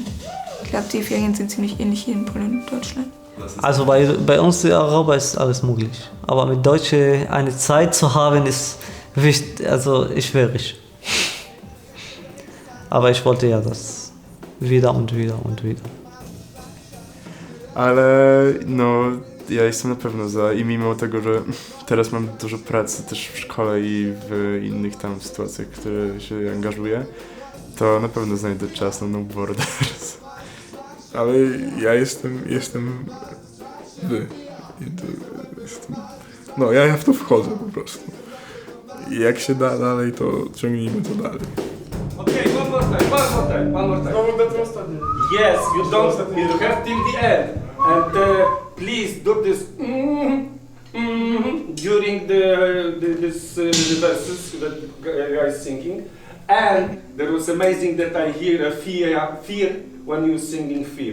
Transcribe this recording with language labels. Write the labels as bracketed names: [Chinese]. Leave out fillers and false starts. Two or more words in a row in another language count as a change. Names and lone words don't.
[German] Ich glaube, die Ferien sind ziemlich ähnlich hier in Polen und Deutschland. Also bei uns in Europa ist alles möglich. Aber mit Deutschen eine Zeit zu haben, ist wichtig, also schwierig. Aber ich wollte ja das wieder und wieder und wieder. [Polish] Ale no, ja jestem na pewno za i mimo tego, że teraz mam dużo pracy też w szkole i w innych tam sytuacjach, w które się angażuję, to na pewno znajdę czas na No Borders. Ale ja jestem no ja w to wchodzę po prostu. I jak się da dalej, to ciągnijmy to dalej. [English] Okay, one more time. Yes, you have till the end. And please do this during this verses that guy is singing. And there was amazing that I hear a fear when you're singing fear.